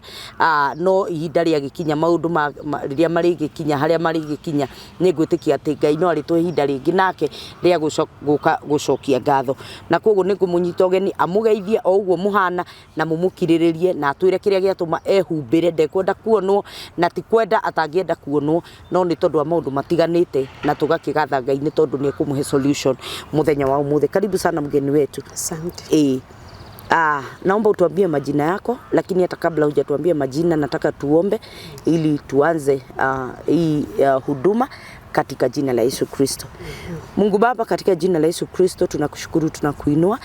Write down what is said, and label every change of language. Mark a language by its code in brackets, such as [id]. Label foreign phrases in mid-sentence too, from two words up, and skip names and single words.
[ki] No ihinda rĩa gĩkinya maũndũ rĩrĩa marĩgĩkinya harĩa marĩgĩkinya, nĩ ngwĩtĩkia atĩ Ngai no arĩtũhe ihinda rĩngĩ nake rĩa gũka gũcokia ngatho. Na koguo nĩ ngũmũnyita ũgeni amũgeithie o ũguo mũhana na mũmũkirĩrĩrie na atwĩre kĩrĩa gĩatũma ehumbĩre. Ndekwenda kuonwo na ti kwenda atangĩenda kuonwo, no nĩ tondũ wa maũndũ matiganĩte na tũgakĩgatha Ngai nĩ tondũ nĩ ekũmũhe solution muthenya wa ũmũthĩ. [sw] Karibu sana mgeni wetu. Asante. Naomba utuambie majina yako, lakini hata kabla hujatuambia majina nataka tuombe ili tuanze hii huduma katika jina la Yesu Kristo. Mungu Baba, katika jina la Yesu Kristo tunakushukuru, tunakuinua.